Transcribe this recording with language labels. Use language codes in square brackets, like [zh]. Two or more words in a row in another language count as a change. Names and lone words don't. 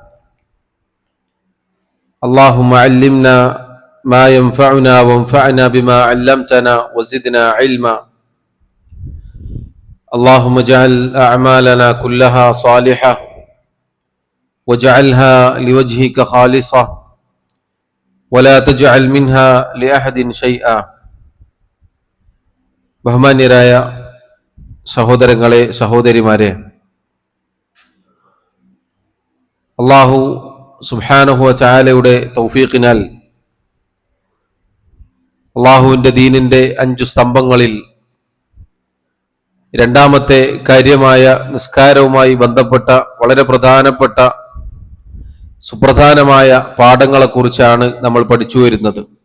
[ar] اللهم علمنا ما ينفعنا وانفعنا بما علمتنا وزدنا علما. اللهم اجعل أعمالنا كلها صالحة واجعلها لوجهك خالصة ولا تجعل منها لأحد شيئا. [ml] ബഹുമാന്യരായ സഹോദരങ്ങളെ, സഹോദരിമാരെ, [ar] الله سبحانه وتعالى [ml] തൗഫീഖിനാൽ അല്ലാഹുവിൻ്റെ ദീനിൻ്റെ 5 സ്തംഭങ്ങളിൽ രണ്ടാമത്തെ കാര്യമായ നിസ്കാരവുമായി ബന്ധപ്പെട്ട വളരെ പ്രധാനപ്പെട്ട സുപ്രധാനമായ പാഠങ്ങളെക്കുറിച്ചാണ് നമ്മൾ പഠിച്ചു വരുന്നത്.